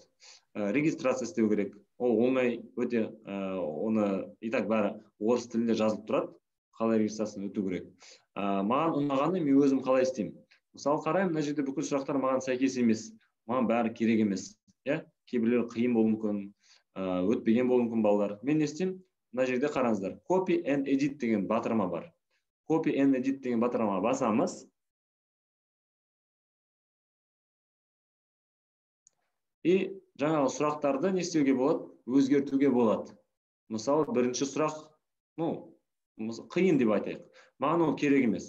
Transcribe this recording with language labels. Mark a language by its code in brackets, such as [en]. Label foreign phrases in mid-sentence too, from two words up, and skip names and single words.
[kk] Регистрация істеу керек. Ол оңай, өте, оны [ru] и так [kk] бәрі орыс тілінде жазылып тұрады. Қалай регистрацияны өту керек. Маған ұнағаны мен өзім қалай істеймін. Мысалы қараймын, мына жерде бүкіл сұрақтар маған сәйкес емес. Маған бәрі керек емес. Кейбіреулер қиын болуы мүмкін, өтпеген болуы мүмкін балалар. Мен не істеймін? Мына жерде қараңыздар. [en] Copy and edit [kk] деген батырма бар. [en] Copy and edit [kk] деген батырма басамыз. И жаңағы сұрақтарды не істеуге болады? Өзгертуге болады. Мысалы, бірінші сұрақ, қиын деп айтайық. Маған ол керек емес.